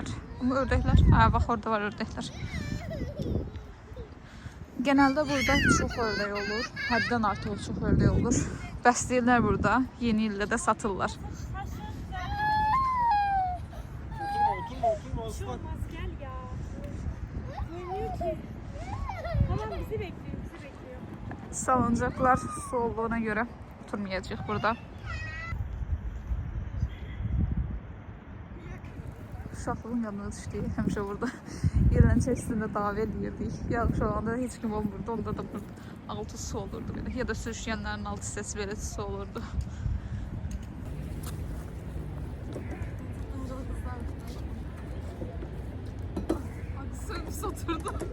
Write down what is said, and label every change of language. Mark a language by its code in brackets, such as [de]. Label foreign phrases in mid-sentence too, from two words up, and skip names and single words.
[az] Amma ördəklər, bax orada var ördəklər. [tr] Genelde burada çok ördək olur. [az] Həddən artıq çox ördək olur. Bəsləyirlər burada. Yeni ildə də satırlar. [tr] Olmaz gel ya. Görmüyor ki. Tamam bizi bekliyor. Salıncaklar su olduğuna göre [az] oturmayacağıq burada. Uşaqlığın yanına düşdük. Həmişə burada yerləncə üstündə dava eləyirdik. Yağış olanda heç kim olmurdu. Onda da burada altı su olurdu belə. Ya da sürüşkənlərin altı hissəsi belə su olurdu. Sönmüş oturdu.